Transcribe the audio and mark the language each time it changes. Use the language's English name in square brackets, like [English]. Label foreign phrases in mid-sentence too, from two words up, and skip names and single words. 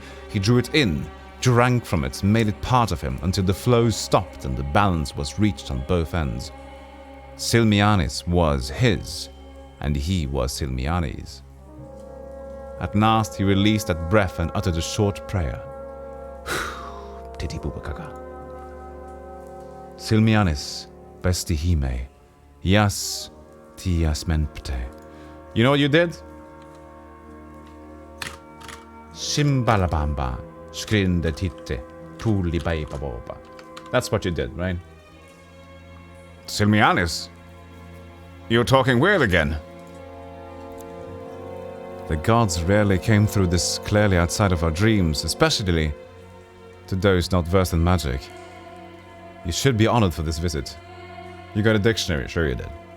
[English] He drew it in, drank from it, made it part of him until the flow stopped and the balance was reached on both ends. Silmianis was his, and he was Silmiani's. At last he released that breath and uttered a short prayer. Titibubakaga. Silmianis, bestihime, yas tias menpte. You know what you did? Shimbalabamba, skrinde titte, puli baibaboba. That's what you did, right? Silmianis? You're talking weird again. The gods rarely came through this clearly outside of our dreams, especially to those not versed in magic. You should be honored for this visit. You got a dictionary, sure you did.